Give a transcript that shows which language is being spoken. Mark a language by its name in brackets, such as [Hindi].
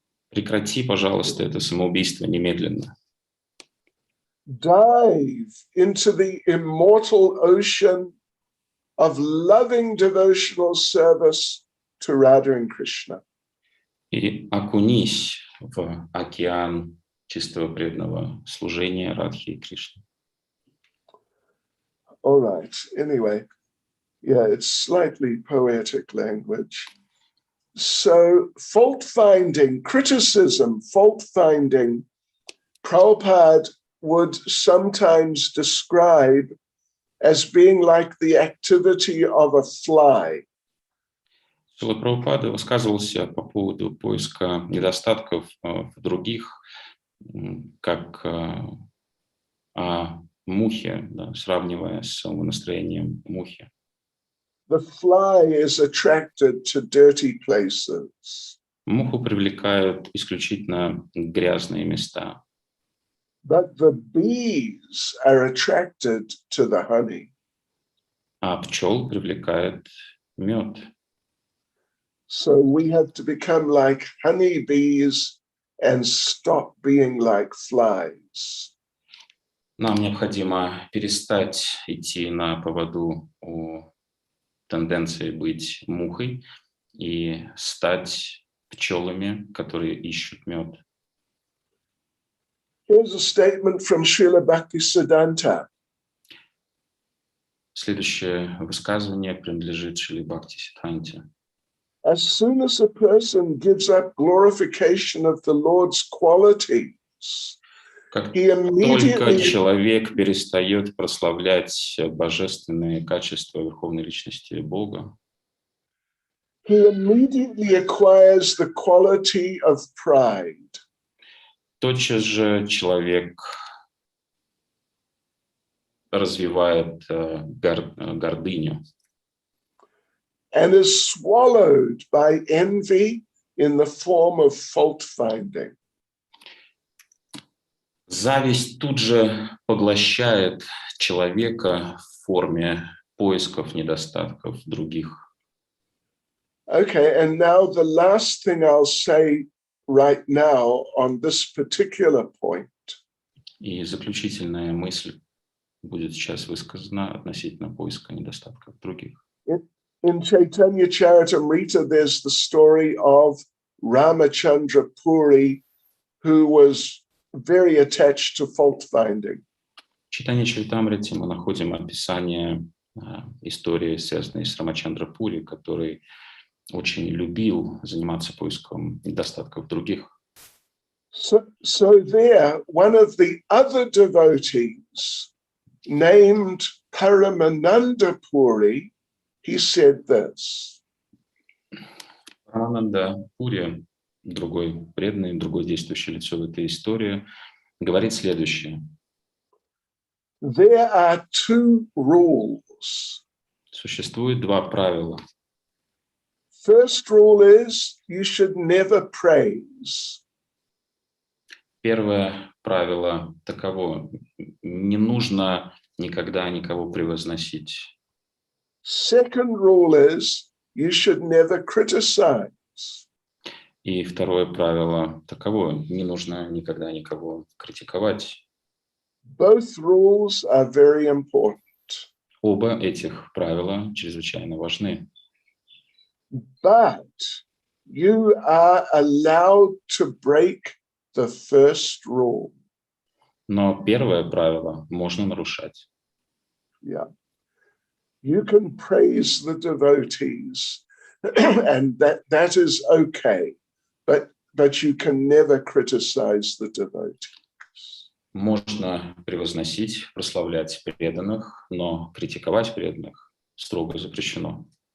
[Russian] Прекрати, пожалуйста, это самоубийство немедленно. [English] Dive into the immortal ocean of loving devotional service to Radha and Krishna. [Russian] И окунись в океан чистого преданного служения Радхи и Кришны. [English] All right. Anyway, yeah, it's slightly poetic language. So fault-finding, criticism, fault-finding, Prabhupada would sometimes describe as being like the activity of a fly. [Russian] Шрила Прабхупада высказывался по поводу поиска недостатков в других, как о мухе, да, сравнивая с настроением мухи. [English] The fly is attracted to dirty places. [Russian] Муху привлекают исключительно грязные места, [English] But the bees are attracted to the honey. [Russian] а пчел привлекает мед. [English] So we have to become like honeybees and stop being like flies. [Russian] Нам необходимо перестать идти на поводу у тенденции быть мухой и стать пчелами, которые ищут мед. [English] Here's a statement from Srila Bhaktisiddhanta. [Russian] Следующее высказывание принадлежит Шриле Бхактисиддханте. [English] As soon as a person gives up glorification of the Lord's qualities, [Russian] Как [English] he [Russian] только [English] immediately [Russian] человек перестает прославлять божественные качества Верховной Личности Бога, [English] acquires the quality of pride. [Russian] тотчас же человек развивает гордыню [English] And is swallowed by envy in the form of fault finding. [Russian] Зависть тут же поглощает человека в форме поисков недостатков других. [English] Okay, and now the last thing I'll say right now on this particular point. [Russian] И заключительная мысль будет сейчас высказана относительно поиска недостатков других. [English] In Chaitanya Charitamrita, there's the story of Ramachandra Puri, who was very attached to fault finding. [Russian] В Чайтанья Чаритамрите мы находим описание истории, связанной с Рамачандра Пури, который очень любил заниматься поиском недостатков других. [English] So there, one of the other devotees named Paramananda Puri, he said this. [Russian] Рамананда Пури, другой преданный, другое действующее лицо в этой истории, говорит следующее. [English] There are two rules. [Russian] Существует два правила. [English] First rule is you should never praise. [Russian] Первое правило таково: не нужно никогда никого превозносить. [English] Second rule is you should never criticize. [Russian] И второе правило таково: не нужно никогда никого критиковать. [English] Both rules are very important. [Russian] Оба этих правила чрезвычайно важны. [English] But you are allowed to break the first rule. [Russian] Но первое правило можно нарушать. [English] Yeah. You can praise the devotees, and that is okay, but you can never criticize the devotees. [Russian] Можно превозносить, прославлять преданных, но критиковать преданных строго запрещено.